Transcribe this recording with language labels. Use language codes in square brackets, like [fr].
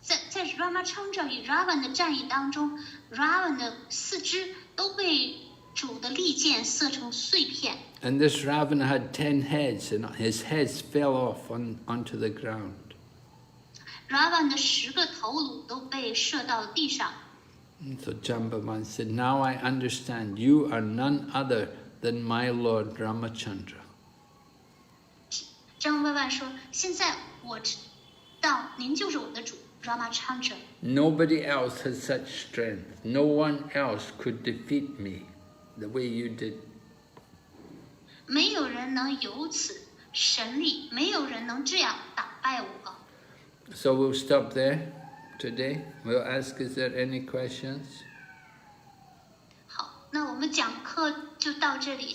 [zh] 在 Ramachandra 与 Ravan 的战役当中 ，Ravan 的四肢都被主的利剑射成碎片。 [en] And this Ravan had 10 heads, and his heads fell off onto the ground. [zh] Ravan 的10个头颅都被射到了地上。 [en] And so Jambavan said, now I understand, you are none other than my Lord Ramachandra. [zh] 张万万说：“现在我知道您就是我的主 Ramachandra。” [en] Nobody else has such strength. No one else could defeat me the way you did. [zh] 没有人能有此神力，没有人能这样打败我。 [en] So we'll stop there today. We'll ask, is there any questions? [zh] 好，那我们讲课就到这里。